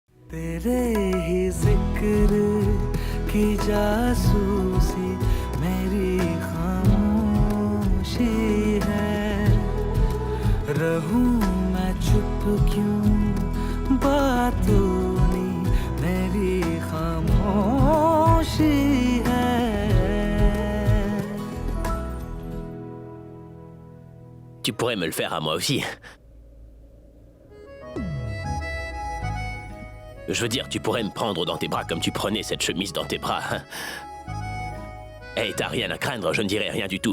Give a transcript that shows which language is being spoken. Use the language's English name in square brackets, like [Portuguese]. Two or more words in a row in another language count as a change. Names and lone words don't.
[Hindi] तेरे ही जिक्र की जासूसी मेरी खामोशी है रहूं मैं चुप क्यों बातों नी मेरी खामोशी है [French] Tu pourrais me le faire à moi aussi. Je veux dire, tu pourrais me prendre dans tes bras comme tu prenais cette chemise dans tes bras. Hey, t'as rien à craindre, je ne dirai rien du tout.